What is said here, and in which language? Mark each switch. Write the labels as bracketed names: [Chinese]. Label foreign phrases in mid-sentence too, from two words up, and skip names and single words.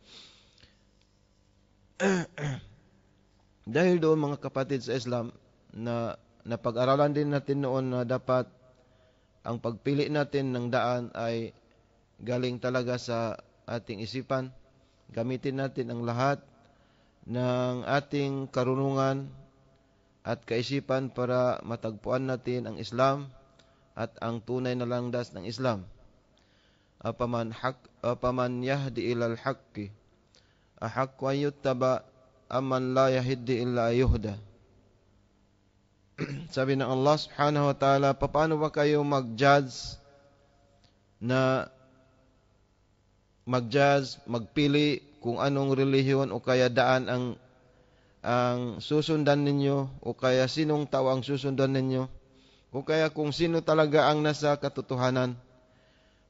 [Filipino] Dahil doon, mga kapatid sa Islam, na napag-aralan din natin noon na dapat ang pagpili natin ng daan ay galing talaga sa ating isipan. Gamitin natin ang lahat ng ating karunungan at kaisipan para matagpuan natin ang Islam at ang tunay na landas ng Islam. [Arabic] أفمن يهدي إلى الحق أحق أن يتبع أمن لا يهدي إلا يهدى. [Filipino] Sabi ng Allah [Arabic] سبحانه وتعالى, [Filipino] paano ba kayo magpili kung anong relihiyon o kaya daan ang susundan ninyo, o kaya sinong tao ang susundan ninyo, o kaya kung sino talaga ang nasa katotohanan?